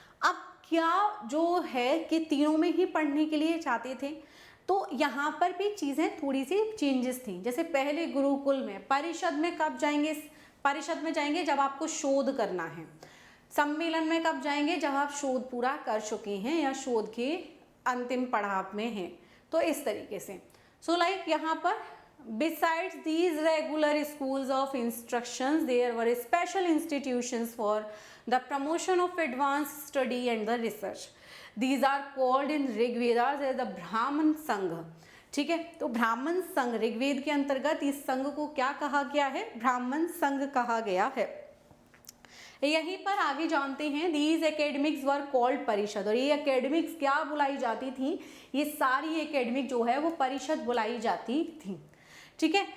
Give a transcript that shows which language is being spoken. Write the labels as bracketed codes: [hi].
[hi] अब क्या जो है कि तीनों में ही पढ़ने के लिए चाहते थे, तो यहाँ पर भी चीज़ें थोड़ी सी चेंजेस थी। जैसे पहले गुरुकुल में, परिषद में कब जाएंगे, परिषद में जाएंगे जब आपको शोध करना है, सम्मेलन में कब जाएंगे जब आप शोध पूरा कर चुके हैं या शोध के अंतिम पड़ाव में हैं। तो इस तरीके से सो लाइक यहाँ पर [en] besides these regular schools of instructions there were special institutions for the promotion of advanced study and the research. These are called in Rigvedas as the Brahman Sangha, [hi] ठीक है। तो ब्राह्मण संघ, ऋग्वेद के अंतर्गत इस संघ को क्या कहा गया है, ब्राह्मण संघ कहा गया है। यहीं पर आगे जानते हैं, [en] these academics were called [hi] परिषद, और ये academics क्या बुलाई जाती थी, ये सारी academic जो है वो परिषद बुलाई जाती थी, ठीक है।